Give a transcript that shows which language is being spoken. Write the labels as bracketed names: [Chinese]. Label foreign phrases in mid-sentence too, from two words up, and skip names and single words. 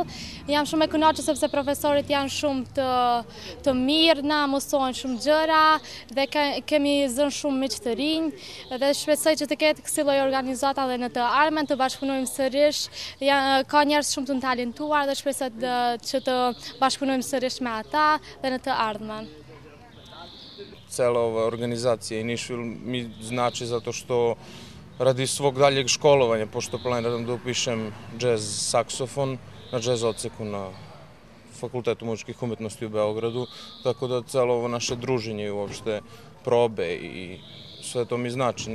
[Albanian] Jam shumë e kënaqur sepse profesorit janë shumë të mirë, na mësojnë shumë gjëra dhe kemi zënë shumë miq të rinj dhe shpresoj që të ketë kësaj lloj organizata edhe në të ardhmen, të bashkëpunojmë sërish. Ka njerëz shumë të talentuar dhe shpresoj që të bashkëpunojmë sërish me ata dhe në të ardhmen. [Serbian] Cela ova organizacija i Nišvil mi znači zato što radi svog daljeg školovanja, pošto planiram da upišem džez saksofon na džez odseku na Fakultetu muzičkih umetnosti u Beogradu, tako da celo ovo naše druženje i uopšte probe i sve to mi znači.